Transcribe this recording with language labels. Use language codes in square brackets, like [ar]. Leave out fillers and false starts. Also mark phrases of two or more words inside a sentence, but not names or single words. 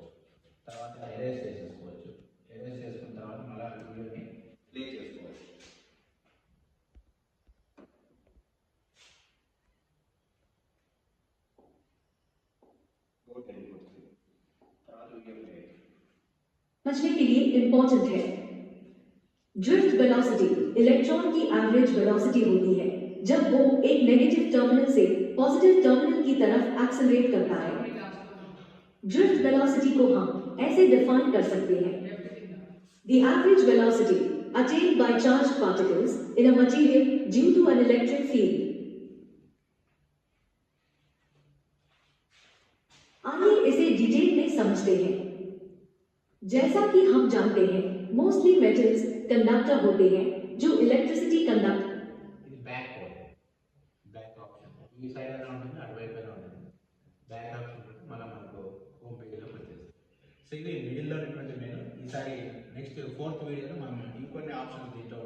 [te] తర్వాత ఎరేజ్ చేసేసుకోవచ్చు. ఎరేజ్ చేసుకున్న తర్వాత మళ్ళీ వీడియోని ప్లే చేసుకోవచ్చు. తర్వాత [en] video play [hi] समझने के लिए इम्पोर्टेंट है। [en] drift velocity [hi] इलेक्ट्रॉन की [en] average velocity [hi] होती है जब वो एक [en] negative terminal [hi] से [en] positive terminal [hi] की तरफ एक्सेलरेट करता है। [en] drift velocity [hi] को हम ऐसे डिफाइन कर सकते हैं: [en] the average velocity attained by charged particles in a material due to an electric field। [hi] आइए इसे डिटेल में समझते हैं। जैसा कि हम जानते हैं [en] mostly metals conductor [hi] होते हैं जो [en] electricity conduct. [te] ఇది [en] back code, back option [te] ఈ సైడ్ అయినా ఉంటుంది, అటువైపు అయినా ఉంటుంది. [en] back option [te] ఉంటుంది, మళ్ళీ మనకు [en] home pageలోకి [te] వచ్చేస్తుంది. సో ఇది మిడిల్లో ఉన్నటువంటి మెను. ఈసారి నెక్స్ట్ 4th వీడియోలో మనం ఇంకొన్ని ఆప్షన్స్